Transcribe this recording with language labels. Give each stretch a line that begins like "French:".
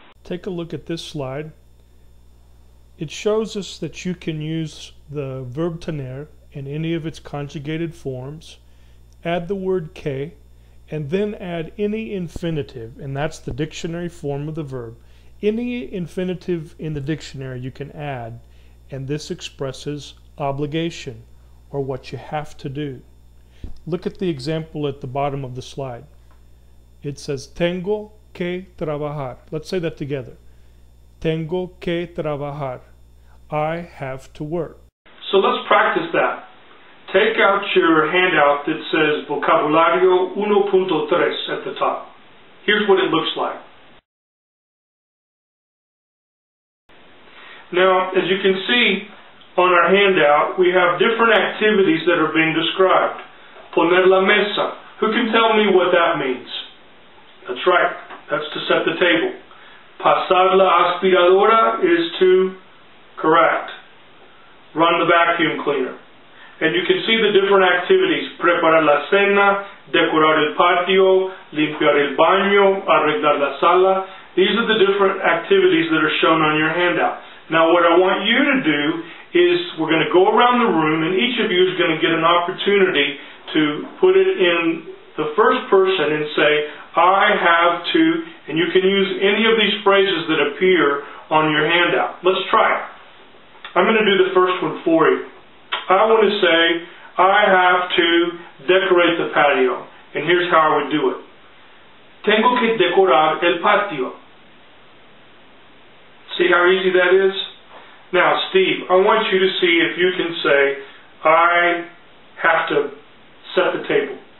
English: Take a look at this slide. It shows us that you can use the verb tener in any of its conjugated forms, add the word que, and then add any infinitive, and that's the dictionary form of the verb. Any infinitive in the dictionary you can add, and this expresses obligation, or what you have to do. Look at the example at the bottom of the slide. It says,
Spanish: tengo que trabajar.
English: Let's say that together.
Spanish: Tengo que trabajar.
English: I have to work. So let's practice that. Take out your handout that says Vocabulario 1.3 at the top. Here's what it looks like. Now, as you can see on our handout, we have different activities that are being described.
Spanish: Poner la mesa.
English: Who can tell me what that means? That's right. That's to set the table.
Spanish: Pasar la aspiradora
English: is to correct. Run the vacuum cleaner. And you can see the different activities.
Spanish: Preparar la cena, decorar el patio, limpiar el baño, arreglar la sala.
English: These are the different activities that are shown on your handout. Now what I want you to do is we're going to go around the room, and each of you is going to get an opportunity to put it in the first person and say, I have to, and you can use any of these phrases that appear on your handout. Let's try it. I'm going to do the first one for you. I want to say, I have to decorate the patio. And here's how I would do it.
Spanish: Tengo que decorar el patio.
English: See how easy that is? Now, Steve, I want you to see if you can say, I have to set the table.